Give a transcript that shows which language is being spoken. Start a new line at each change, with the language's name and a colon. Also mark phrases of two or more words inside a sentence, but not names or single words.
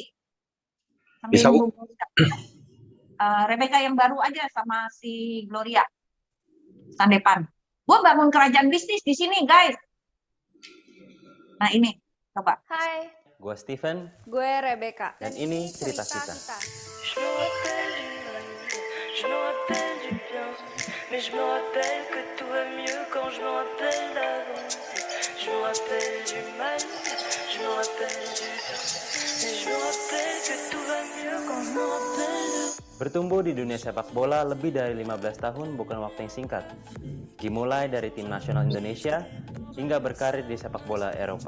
Indonesian: Bisa, Bu. Rebecca yang baru aja sama si Gloria. Sandepan. Gue bangun kerajaan bisnis di sini, guys. Nah, ini. Coba. Hai, Gue Steven, gue Rebecca. dan ini cerita kita.
French: Je me rappelle du mal, je me rappelle du bien, mais je me rappelle que tout va mieux quand je me rappelle d'avant. Je me rappelle du mal, je me rappelle du bien, mais je me rappelle que tout va mieux quand je me rappelle de...
Indonesian: Bertumbuh di dunia sepak bola lebih dari 15 tahun bukan waktu yang singkat. Dimulai dari tim nasional Indonesia hingga berkarir di sepak bola Eropa.